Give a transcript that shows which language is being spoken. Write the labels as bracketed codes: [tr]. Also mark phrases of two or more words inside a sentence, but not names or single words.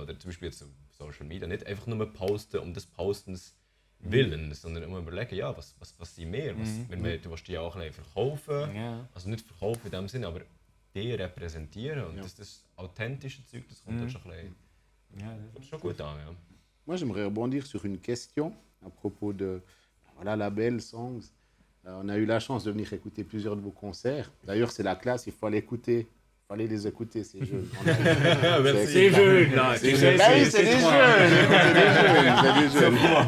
[de] Oder zum Beispiel jetzt auf Social Media nicht einfach nur posten um des Postens willen, sondern immer überlegen, ja, was sind wir? Du willst dich ja auch ein bisschen verkaufen, also nicht verkaufen in dem Sinne, aber die repräsentieren. Und das authentische Zeug, das kommt dann schon ein bisschen schon gut an. Ja. [fr] Moi, j'aimerais rebondir sur une question à propos de label, songs. On a eu la chance de venir écouter plusieurs de vos concerts. D'ailleurs, c'est la classe, il faut aller écouter. Il fallait les écouter, ces jeunes. C'est jeunes, là. C'est des jeunes. C'est des jeunes.